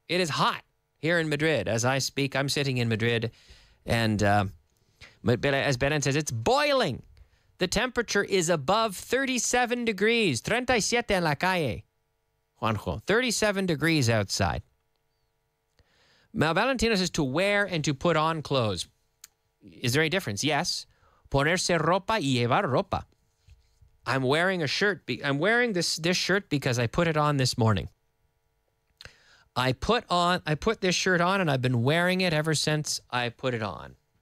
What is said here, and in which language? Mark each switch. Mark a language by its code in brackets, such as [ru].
[en] It is hot here in Madrid. As I speak, I'm sitting in Madrid, and as Belen says, it's boiling. The temperature is above 37 degrees. [es] 37 en la calle. [en] Juanjo, 37 degrees outside. Now, Valentino says to wear and to put on clothes. Is there any difference? Yes. [es] Ponerse ropa y llevar ropa. [en] I'm wearing a shirt. I'm wearing this shirt because I put it on this morning. I put this shirt on, and I've been wearing it ever since I put it on.